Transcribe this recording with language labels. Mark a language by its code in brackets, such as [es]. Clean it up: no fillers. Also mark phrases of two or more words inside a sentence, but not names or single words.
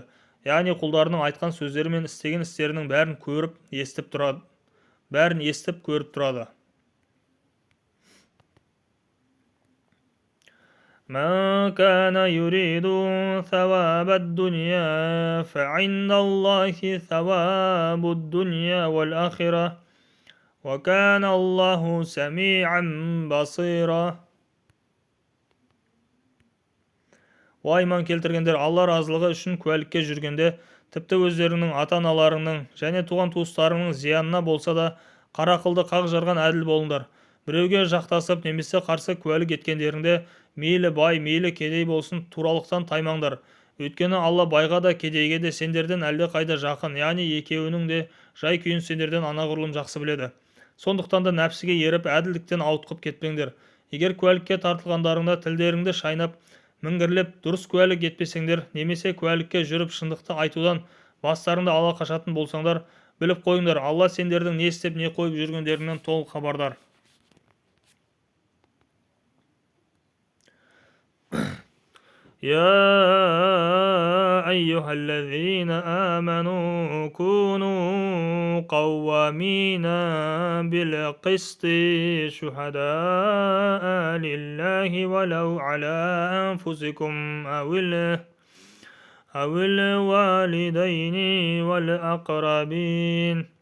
[kk] Яғни құлдарының айтқан сөздері мен істеген істерінің бәрін естіп көріп тұрады. [ar] مَنْ كَانَ يُرِيدُ ثَوَابَ الدُّنْيَا فَعِنْدَ اللَّهِ ثَوَابُ الدُّنْيَا وَالْآخِرَةِ وَكَانَ اللَّهُ سَمِيعًا بَصِيرًا. [kk] Уа иман келтіргендер, Алла разылығы үшін куәлікке жүргенде, тіпті өздеріңнің ата-аналарыңның және туған-туыстарыңның зиянына болса да қарақылды қақ жарған әділ болыңдар. Біреуге жақтасып немесе қарсы куәлік еткендеріңде мейлі бай, мейлі кедей болсын, туралықтан таймаңдар. Өйткені Алла байға да кедейге де сендерден әлде қайда жақын, яғни екеуінің де жай күйін сендерден анағұрлым жақсы біледі. Сондықтан да нәпсіге еріп, әділдіктен ауытқып кетпеңдер. Егер куәлікке тартылғандарыңда тілдеріңді шайнап, міңгірлеп, дұрыс куәлік етпесеңдер, немесе куәлікке жүріп шындықты айтудан бастарыңды ала қашатын болсаңдар, біліп қойыңдар, Алла сендердің не істеп, не қойып жүргендеріңнен толық хабардар. [ar] يا أيها الذين آمنوا كونوا قوامين بالقسط شهداء لله ولو على أنفسكم أو الوالدين والأقربين